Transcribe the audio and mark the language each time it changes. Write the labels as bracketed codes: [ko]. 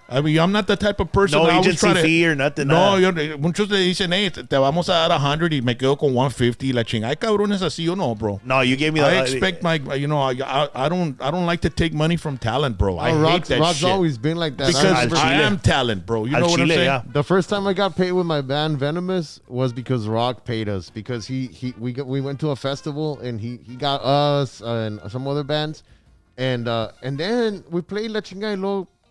[en] I mean, I'm not the type of person. No agency fee or nothing. [es] No, muchos le dicen, hey, te vamos a dar $100 y me quedo con $150. La chingada. Hay cabrones así o no, bro. [en] No, you gave me I expect my, you know, I don't like to take money from talent, bro. I hate that Rod's shit. always been like that. Because I am talent, bro. You know what I'm saying? Yeah. The first time I got paid with my band Venomous was because Rock paid us, because we went to a festival and he got us and some other bands, and then we played La Chingada Lo.